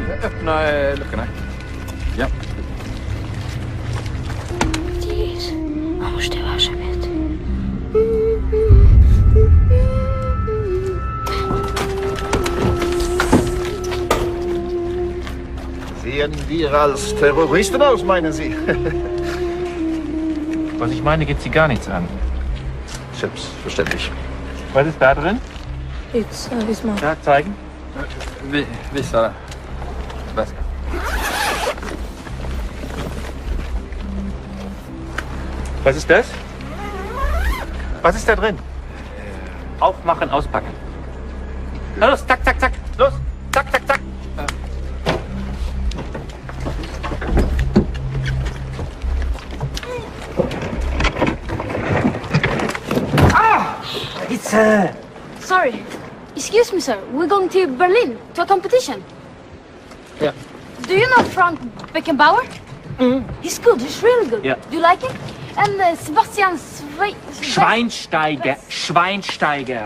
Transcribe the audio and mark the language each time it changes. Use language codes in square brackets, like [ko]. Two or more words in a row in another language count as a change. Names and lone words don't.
[sv] Öppna luckorna. Ja. تيريس ما مش تبع شبيت [de] Sehen wir als Terroristen aus, meinen Sie? Was ich meine, geht Sie gar nichts an. Selbstverständlich. Was ist da drin? Jetzt, mal. Ja, zeigen. Visa väskan. Was ist das? Was ist da drin? Aufmachen, auspacken. Na los, zack, zack, zack. Los, zack, zack, zack. Scheiße! [en] Sorry. Excuse me, sir. We're going to Berlin to a competition. Yeah. Do you know Frank Beckenbauer? He's good. He's really good. Yeah. Do you like him? And Sebastian Schweinsteiger. Schweinsteiger.